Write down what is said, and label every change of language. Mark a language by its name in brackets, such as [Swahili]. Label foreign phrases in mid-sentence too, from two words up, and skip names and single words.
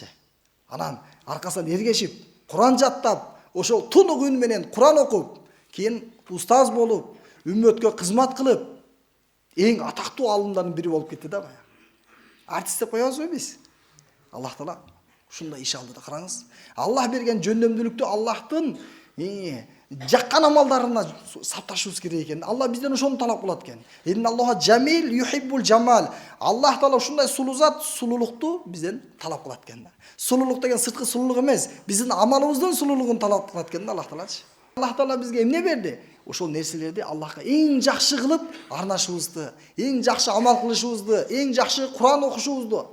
[Kyrgyz] Анан аркасынан эргешип, Куран жаттап, ошол тунук үн менен Куран окуп, кийин устаз болуп, үммөткө кызмат кылып, эң атактуу алымдардын бири болуп кетти да баягы. Артист деп коебузбу биз? Аллах Таала ушундай иш алды да, караңыз. Аллах берген жөндөмдүүлүктү Аллахтын жаккан амалдарына сапташыбыз керек экен. Алла бизден ошону талап кылат экен. [Arabic] إن الله جميل يحب الجمال. [Kyrgyz] Аллах Таала ушундай сулуу зат, сулуулукту бизден талап кылат экен да. Сулуулук деген сырткы сулуулук эмес, биздин амалыбыздын сулуулугун талап кылат экен да Аллах Таалачы. Аллах Таала бизге эмне берди? Ошол нерселерди Аллахка эң жакшы кылып арнашыбызды, эң жакшы амал кылышыбызды, эң жакшы Куран окушубузду.